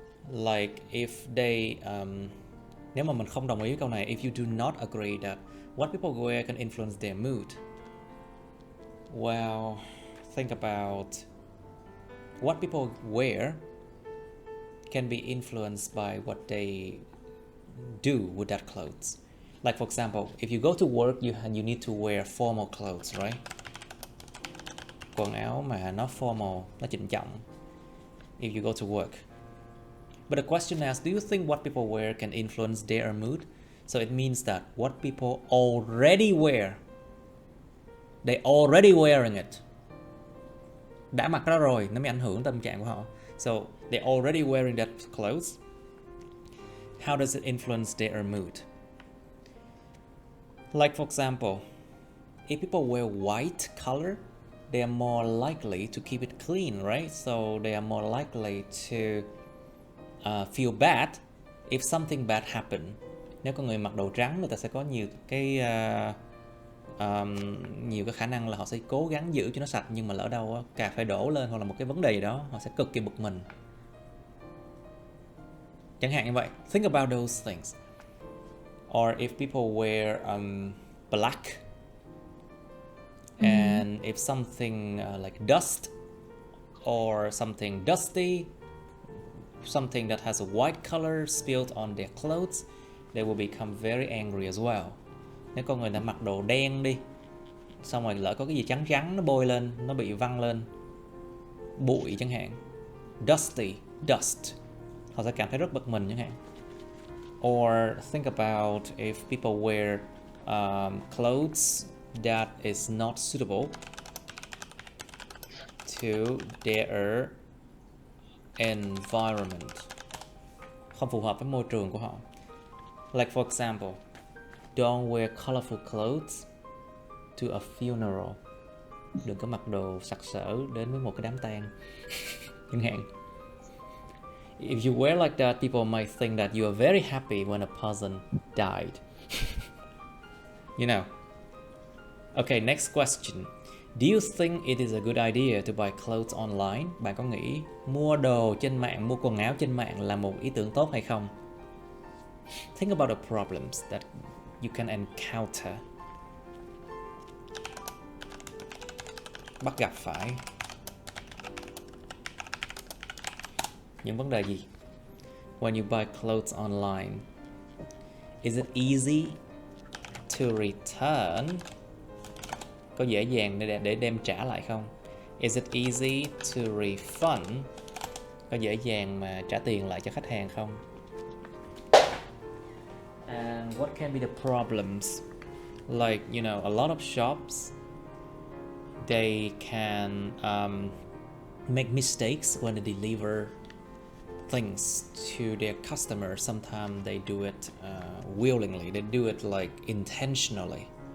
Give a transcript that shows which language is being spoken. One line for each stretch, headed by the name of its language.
English: Like if they
Vietnamese: nếu mà mình không đồng ý với câu này,
English: if you do not agree that what people wear can influence their mood, well, think about what people wear can be influenced by what they do with that clothes. Like for example, if you go to work, you need to wear formal clothes, right?
Vietnamese: Quần áo mà nó formal, nó trịnh trọng.
English: If you go to work. But the question asks, do you think what people wear can influence their mood? So it means that what people already wear, they already wearing it.
Vietnamese: Đã mặc nó rồi, nó mới ảnh hưởng tâm trạng của họ.
English: So they already wearing that clothes. How does it influence their mood? Like for example, if people wear white color, they are more likely to keep it clean, right? So they are more likely to feel bad if something bad happened.
Vietnamese: Nếu có người mặc đồ trắng, người ta sẽ có nhiều cái khả năng là họ sẽ cố gắng giữ cho nó sạch, nhưng mà lỡ đâu cà phê đổ lên hoặc là một cái vấn đề gì đó, họ sẽ cực kỳ bực mình. Chẳng hạn như vậy.
English: Think about those things. Or if people wear black, and if something like dust or something dusty, something that has a white color spilled on their clothes, they will become very angry as well.
Vietnamese: Nếu con người ta mặc đồ đen đi, xong rồi lỡ có cái gì trắng trắng nó bôi lên, nó bị văng lên, bụi chẳng hạn, dust, họ sẽ cảm thấy rất bực mình chẳng hạn.
English: Or think about if people wear clothes that is not suitable to their environment,
Vietnamese: không phù hợp với môi trường của họ.
English: Like for example, don't wear colorful clothes to a funeral.
Vietnamese: Đừng có mặc đồ sặc sỡ đến với một cái đám tang chẳng hạn.
English: If you wear like that, people might think that you are very happy when a person died. You know. Okay, next question. Do you think it is a good idea to buy clothes online?
Vietnamese: Bạn có nghĩ mua đồ trên mạng, mua quần áo trên mạng là một ý tưởng tốt hay không?
English: Think about the problems that you can encounter.
Vietnamese: Bắt gặp phải những vấn đề gì
English: when you buy clothes online? Is it easy to return?
Vietnamese: Có dễ dàng để đem trả lại không?
English: Is it easy to refund?
Vietnamese: Có dễ dàng mà trả tiền lại cho khách hàng không?
English: And what can be the problems? Like, you know, a lot of shops, they can make mistakes when they deliver things to their customers. Sometimes they do it willingly. They do it like intentionally.